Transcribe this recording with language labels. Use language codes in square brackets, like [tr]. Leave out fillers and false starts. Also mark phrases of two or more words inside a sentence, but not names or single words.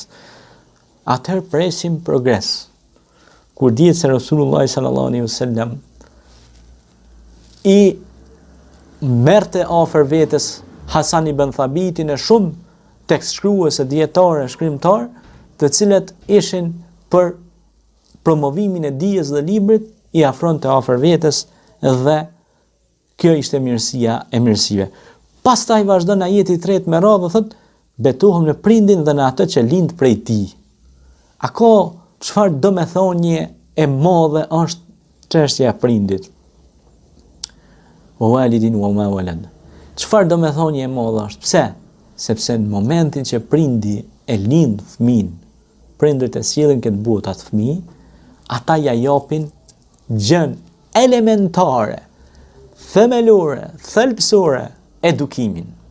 [sq] Atëherë presim progres. Kur dihet se Rasulullah [ar] صلى الله عليه وسلم [sq] i merrte afër vetes Hasan ibn Thabitin e shumë tekstshkruese, dietarë, shkrimtar, të cilët ishin për promovimin e dijes dhe librit, i afronte afër vetes dhe kjo ishte mirësia e mirësive. Pastaj vazhdon ajeti i tretë me radhë, thotë, betohem në prindin dhe në atë që lind prej tij. A ka çfarë domethënie e madhe është çështja e prindit? [ar] ووالد وما ولد. [sq] Çfarë domethënie e madhe është? Pse? Sepse në momentin që prindi e lind fëmin, prindërit e sjellin këtë botë atë fëmijë, ata ja japin gjën elementare, themelore, thelbësore, edukimin.